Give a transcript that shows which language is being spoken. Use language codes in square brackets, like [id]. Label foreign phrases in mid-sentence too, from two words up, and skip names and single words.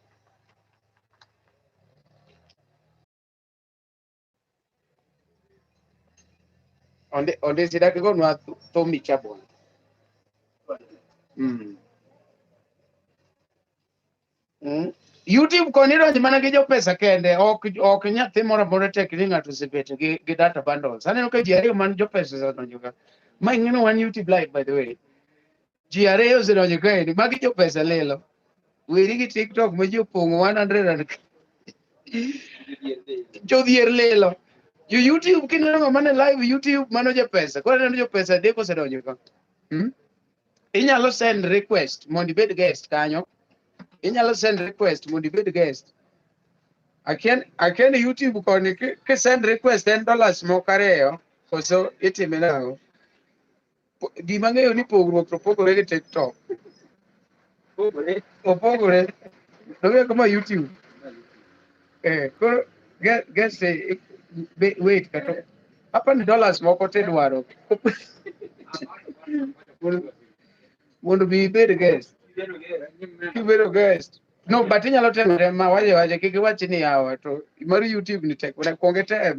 [luo] Onde sidaki konwa Tommy Chabon. YouTube koni donjo mana gi jo pesa kende, ok nyathi moro amora tek ni ng'ato osebet gi [en] data bundles. [luo] Aneno ka ji ariyo man jo pesa osedonjo ka. Ma ing'eno wan YouTube [en] live by the way. [luo] Ji ariyo osedonjo kaendi, magi jo pesa lilo. Weri gi TikTok ma ji opong'o 100 jodhier lilo. Jo YouTube kineno ng'ama ne live YouTube mano jo pesa. Koro aneno jo pesa adek osedonjo ka. Inyalo [en] send request [luo] mondo ibed guest kanyo. Inyalo [en] send request [luo] mondo ibed guest. Akia ni YouTube koni ki [en] send request [luo] en dollars moko ariyo, koso itime nang'o? Gima ng'eyo ni pogruok to pogore gi TikTok. Opogore. Dong'e kama YouTube. Koro [en] guest wait [luo] kato. Hapa ni dollars moko tidwaro. Mondo bi ibed guest. Kibedo guest. [en] No, but [luo] inyalo temo ma waje kik iwach ni yawa to mar YouTube ni tek. Kuonge tem.